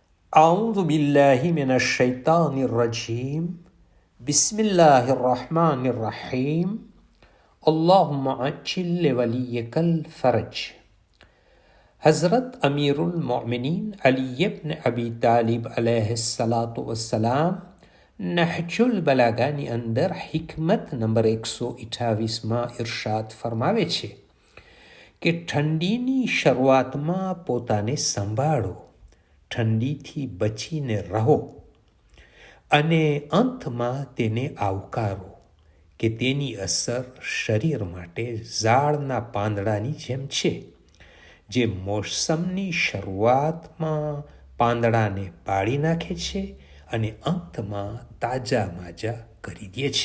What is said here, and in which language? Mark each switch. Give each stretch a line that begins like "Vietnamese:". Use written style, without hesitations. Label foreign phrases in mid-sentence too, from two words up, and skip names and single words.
Arabic: أعوذ بالله من الشيطان الرجيم بسم الله الرحمن الرحيم اللهم عجل لوليك الفرج.
Gujarati: હઝરત અમીરુલ મોમિનીન અલી ઇબ્ન અબી તાલિબ
Arabic: عليه الصلاة والسلام
Gujarati: નહજુલ બલાગાની અંદર હિકમત નંબર 128માં ઇરશાદ ફરમાવે છે કે ઠંડીની શરૂઆતમાં પોતાને સંભાળો, ઠંડીથી બચીને રહો અને અંતમાં તેને આવકારો કે તેની અસર શરીર માટે ઝાડના પાંદડાની જેમ છે, જે મોસમની શરૂઆતમાં પાંદડાને બાળી નાખે છે અને અંતમાં તાજા માજા કરી દે છે.